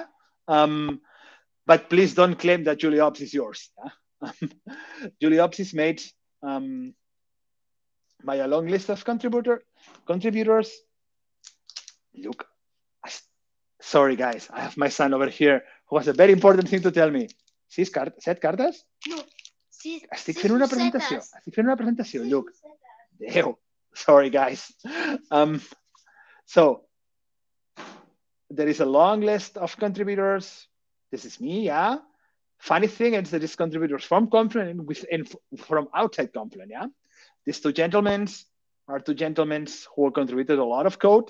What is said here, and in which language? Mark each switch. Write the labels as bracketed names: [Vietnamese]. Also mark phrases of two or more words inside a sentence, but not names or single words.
[English] But please don't claim that JuliOps is yours. Yeah? JuliOps is made by a long list of contributors. Look, sorry guys, I have my son over here who has a very important thing to tell me. [Spanish] ¿Set cartas? [Catalan] No. Sí, Estic fent una presentació. Estic fent una presentació. [English] Look. Déu. Sorry guys. So there is a long list of contributors. This is me, yeah. Funny thing is there is contributors from Confluent and from outside Confluent, yeah. These two gentlemen are two gentlemen who contributed a lot of code.